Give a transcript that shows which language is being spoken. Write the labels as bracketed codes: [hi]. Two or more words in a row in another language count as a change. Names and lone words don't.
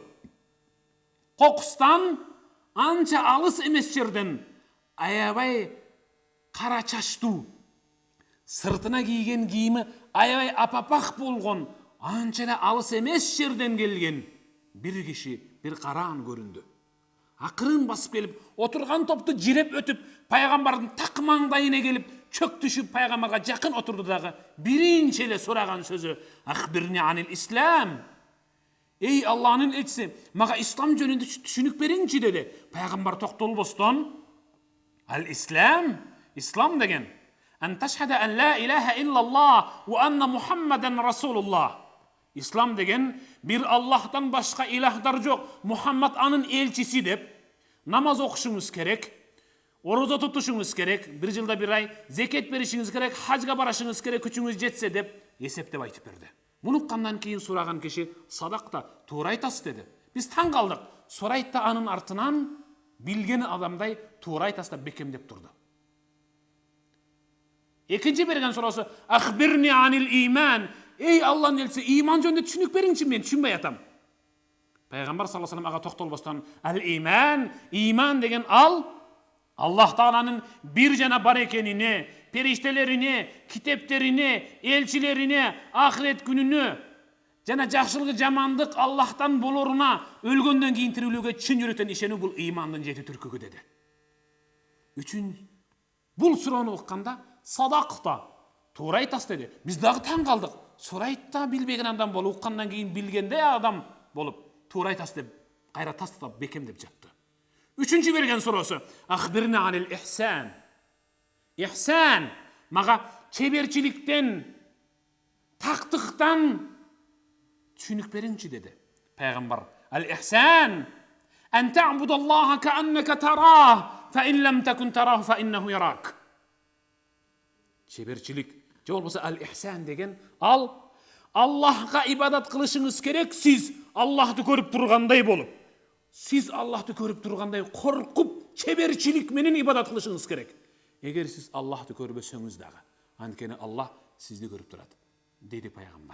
[ky] Кокустан анча алыс эмес жерден аябай кара чачтуу, сыртына кийген кийими аябай апапак болгон, анча эле алыс эмес жерден келген бир киши, бир караан көрүндү. Акырын басып келип, отурган топту жиреп өтүп, пайгамбардын так маңдайына келип, чөк түшүп пайгамбарга жакын отурду дагы биринчи эле сураган сөзү: [ar] "أخبرني عن الإسلام". [ky] Эй Аллахнын элчиси, мага ислам жөнүндө түшүнүк бериңчи деди. Пайгамбар токтолбостон: [ar] "Ал-ислам, [ky] ислам деген [ar] أن تشهد أن لا إله إلا الله وأن محمدا رسول الله". [ky] Ислам деген бир Аллахтан башка илахдар жок, Мухаммад анын элчиси деп намаз окушуңуз керек, орозо тутушуңуз керек, бир жылда бир ай зекет беришиңиз керек, хажга барашыңыз керек, күчүңүз жетсе деп эсептеп айтып берди. Муну уккандан кийин сураган киши: "Садакта, туура айтасыз" деди. Биз таң калдык. Сурайт да анын артынан билген адамдай туура айтасыз деп бекемдеп турду. Экинчи берген суроосу: [ar] "أخبرني عن الإيمان". [ky] Эй Аллахнын элчиси, иман жөнүндө түшүнүк бериңчи, мен түшүнбөй атам. Пайгамбар [ar] صلى الله عليه وسلم [ky] ага токтолбостон: "Ал-иман, иман деген ал Аллах Тааланын бир жана бар экенине, периштелерине, китептерине, элчилерине, ахирет күнүнө жана жакшылык жамандык Аллахтан болоруна, өлгөндөн кийин тирүүлүгү чын жүрөктөн ишенүү бул имандын жети түркүгү" деди. Үчүн бул суроону укканда "Садакта, туура айтасыз" деди. Биз дагы таң калдык. Сурайт да билбеген адам болуп, уккандан кийин билгенде адам болуп, туура айтасыз деп кайра тастап бекемдеп жатты. Үчүнчү берген суроосу: [ar] "أخبرني عن الإحسان". [ky] Ихсан мага чеберчиликтен, тактыктан түшүнүк бериңчи деди. Пайгамбар: [ar] "الإحسان أن تعبد الله كأنك تراه فإن لم تكن تراه فإنه يراك". [ky] Чеберчилик же болбосо ал-ихсан деген ал Аллахка ибадат кылышыңыз керек, сиз Аллахты көрүп тургандай болуп, сиз Аллахты көрүп тургандай коркуп, чеберчилик менен ибадат кылышыңыз керек. Эгер сиз Аллахты көрбөсөңүз дагы, анткени Аллах сизди көрүп турат, деди пайгамбар.